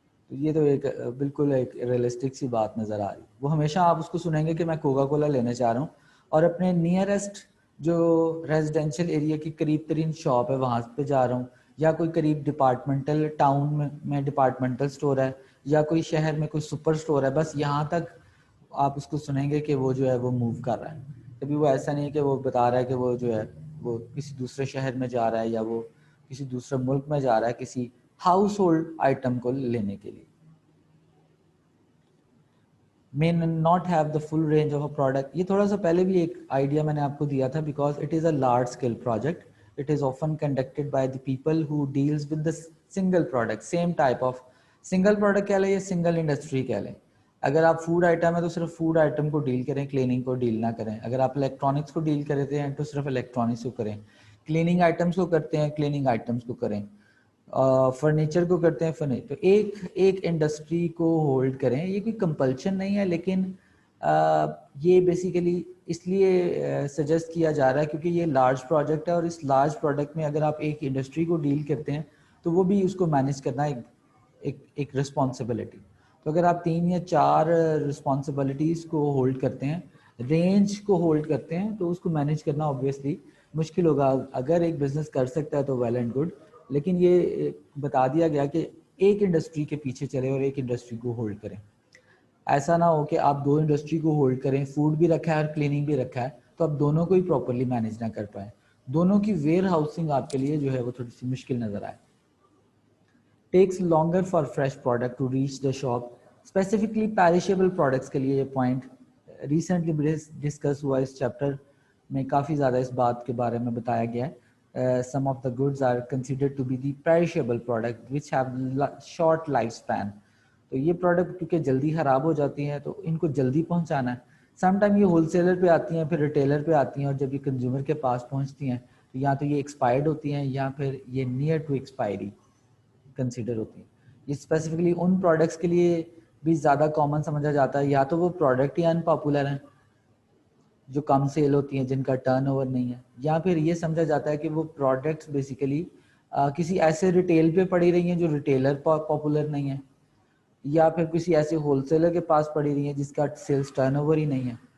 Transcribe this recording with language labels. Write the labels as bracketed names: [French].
[Urdu] تو یہ تو ایک بالکل ایک ریئلسٹک سی بات نظر آ رہی. وہ ہمیشہ آپ اس کو سنیں گے کہ میں کوکا کولا لینے چاہ رہا ہوں اور اپنے نیئرسٹ جو ریزیڈینشیل ایریا کی قریب ترین شاپ ہے وہاں پہ جا رہا ہوں, یا کوئی قریب ڈپارٹمنٹل ٹاؤن میں ڈپارٹمنٹل سٹور ہے, یا کوئی شہر میں کوئی سپر سٹور ہے, بس یہاں تک آپ اس کو سنیں گے کہ وہ جو ہے وہ موو کر رہا ہے. کبھی وہ ایسا نہیں ہے کہ وہ بتا رہا ہے کہ وہ جو ہے وہ کسی دوسرے شہر میں جا رہا ہے یا وہ کسی دوسرے ملک میں جا رہا ہے کسی ہاؤس ہولڈ آئٹم کو لینے کے لیے. [English] may not have the full range of a product. [Urdu] یہ تھوڑا سا پہلے بھی ایک آئیڈیا میں نے آپ کو دیا تھا, [English] because it is a large scale project. It is often conducted by the people who deals with the single product, same type of single product [Urdu] کہہ لیں یا [English] single industry [Urdu] کہہ لیں. اگر آپ فوڈ آئٹم ہے تو صرف فوڈ آئٹم کو ڈیل کریں, کلیننگ کو ڈیل نہ کریں. اگر آپ الیکٹرانکس کو ڈیل کرتے ہیں تو صرف الیکٹرانکس کو کریں. کلیننگ آئٹمس کو کرتے ہیں کلیننگ آئٹمس کو کریں. فرنیچر کو کرتے ہیں فرنیچر. تو ایک انڈسٹری کو ہولڈ کریں. یہ کوئی کمپلشن نہیں ہے, لیکن یہ بیسیکلی اس لیے سجیسٹ کیا جا رہا ہے کیونکہ یہ لارج پروجیکٹ ہے, اور اس لارج پروجیکٹ میں اگر آپ ایک انڈسٹری کو ڈیل کرتے ہیں تو وہ بھی اس کو مینیج کرنا ایک رسپانسبلٹی. تو اگر آپ 3 یا 4 رسپانسبلٹیز کو ہولڈ کرتے ہیں, رینج کو ہولڈ کرتے ہیں, تو اس کو مینیج کرنا اوبویسلی مشکل ہوگا. اگر ایک بزنس کر سکتا ہے تو ویل اینڈ گڈ, لیکن یہ بتا دیا گیا کہ ایک انڈسٹری کے پیچھے چلے اور ایک انڈسٹری کو ہولڈ کریں. ایسا نہ ہو کہ آپ 2 انڈسٹری کو ہولڈ کریں, فوڈ بھی رکھا ہے اور کلیننگ بھی رکھا ہے, تو آپ دونوں کو ہی پراپرلی مینیج نہ کر پائیں. دونوں کی ویئر ہاؤسنگ آپ کے لیے جو ہے وہ تھوڑی سی مشکل نظر آئے. [English] Takes longer for fresh product to reach the shop. [Urdu] Specifically perishable products کے لیے یہ پوائنٹ ریسنٹلی ڈسکس ہوا. اس چیپٹر میں کافی زیادہ اس بات کے بارے میں بتایا گیا ہے. [English] Some of the goods are considered to be the perishable product which have short lifespan. [Urdu] تو یہ پروڈکٹ کیونکہ جلدی خراب ہو جاتی ہیں تو ان کو جلدی پہنچانا ہے. سم ٹائم یہ ہول سیلر پہ آتی ہیں, پھر ریٹیلر پہ آتی ہیں, اور جب یہ کنزیومر کے پاس پہنچتی ہیں تو یا تو یہ ایکسپائرڈ ہوتی ہیں یا پھر یہ نیئر ٹو ایکسپائری کنسیڈر ہوتی ہیں. یہ اسپیسیفکلی ان پروڈکٹس کے لیے بھی زیادہ کامن سمجھا جاتا ہے, یا تو وہ پروڈکٹ ہی ان پاپولر ہیں جو کم سیل ہوتی ہیں, جن کا ٹرن اوور نہیں ہے, یا پھر یہ سمجھا جاتا ہے کہ وہ پروڈکٹس بیسیکلی کسی ایسے ریٹیل پہ پڑی رہی ہیں جو ریٹیلر پاپولر نہیں ہے, یا پھر کسی ایسے ہول سیلر کے پاس پڑی رہی ہیں جس کا سیلز ٹرن اوور ہی نہیں ہے.